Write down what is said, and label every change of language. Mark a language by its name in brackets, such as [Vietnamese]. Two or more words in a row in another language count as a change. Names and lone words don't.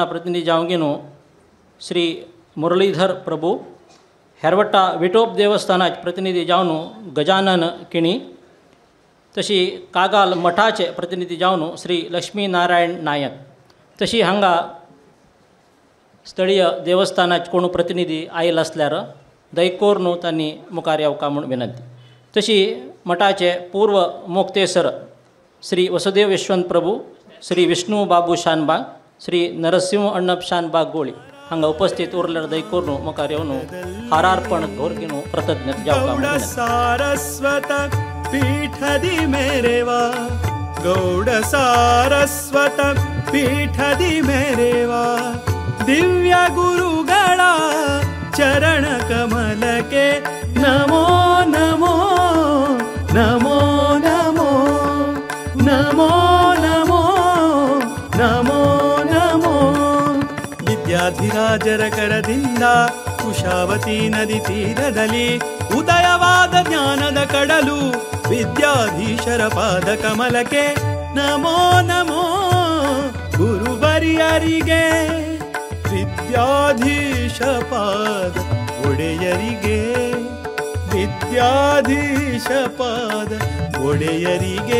[Konkani] प्रतिनिधी जावन घेवन श्री मुरलीधर प्रभू, हेरवट्टा विठोब देवस्थानाचे प्रतिनिधी जावन गजानन किणी, तशी कागाल मठाचे प्रतिनिधी जावन श्री लक्ष्मीनारायण नायक, तशी हांगा स्थळीय देवस्थानाचे कोण प्रतिनिधी आयल असल्यार दैकोर न्हू तांणी मुखार येवका म्हूण विनंती. तशी मठाचे पूर्व मोक्तेसर श्री वसुदेव यशवंत प्रभू, श्री विष्णू बाबू शानबाग, श्री नरसिंह अण्णप शानबाग गोळी हांगा उपस्थित उरल्यार दैकोर न्हू मुखार येवन हारार्पण घोरगिन कृतज्ञता जावका म्हूण विनंती. [Kannada] ಸಾರಸ್ವತ ಪೀಠದಿ ಮೆರೆವ ಗೌಡ ಸಾರಸ್ವತ ಪೀಠದಿ ಮೆರೆವ ದಿವ್ಯ गुरुಗಳ ಚರಣ ಕಮಲಕ್ಕೆ ನಮೋ ನಮೋ ನಮೋ ನಮೋ ನಮೋ ನಮೋ ನಮೋ ನಮೋ. ವಿದ್ಯಾಧಿರಾಜರ ಕರದಿಂದ ಕುಶಾವತಿ ನದಿ ತೀರದಲ್ಲಿ ಉದಯವಾದ ಜ್ಞಾನದ ಕಡಲು ವಿದ್ಯಾಧೀಶರ ಪಾದ ಕಮಲಕ್ಕೆ ನಮೋ ನಮೋ ಗುರುವರಿಯರಿಗೆ ವಿದ್ಯಾಧೀಶ ಪಾದ ಒಡೆಯರಿಗೆ ವಿದ್ಯಾಧೀಶ ಪಾದ ಒಡೆಯರಿಗೆ